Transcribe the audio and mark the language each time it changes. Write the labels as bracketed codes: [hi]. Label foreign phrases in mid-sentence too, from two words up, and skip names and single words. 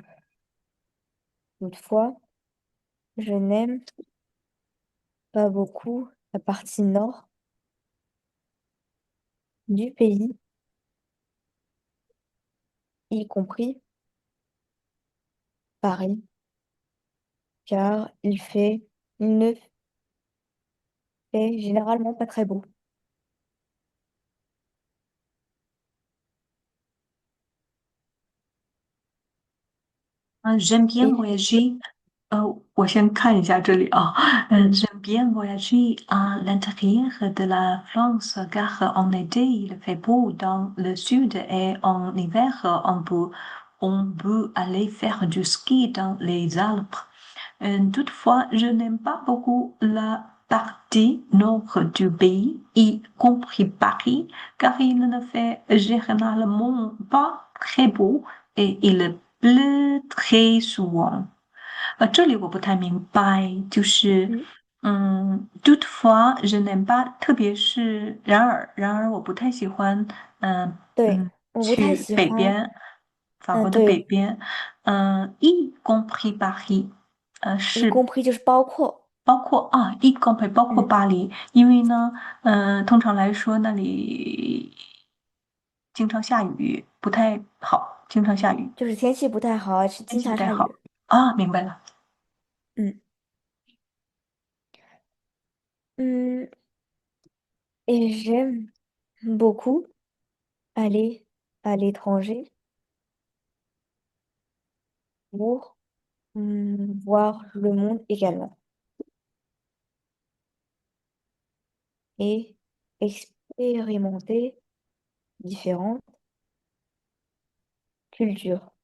[fr] Toutefois, je n'aime pas beaucoup la partie nord du pays, y compris Paris, car il ne fait généralement pas très beau. J'aime bien Et je- voyager. [zh] 我先看一下这里啊。 [fr] J'aime bien voyager à l'intérieur de la France car en été il fait beau dans le sud et en hiver on peut aller faire du ski dans les Alpes. Toutefois, je n'aime pas beaucoup la partie nord du pays, y compris Paris, car il ne fait généralement pas très beau et il pleut très souvent. [zh] 这里我不太明白，嗯， [fr] toutefois je n'aime pas， [zh] 特别是然而我不太喜欢，对，我不太去喜欢，北边，法国的北对 [fr] 边，y compris Paris，，y [zh] 是 compris 就是包括，包括啊 ， [fr] y compris [zh] 包括嗯，巴黎，因为呢，通常来说那里经常下雨，不太好，经常下雨，就是天气不太好，是天经气不太好常下雨。啊，明白了。 [fr] 嗯嗯 ，et j'aime beaucoup aller à l'étranger pour voir le monde également et expérimenter différentes cultures.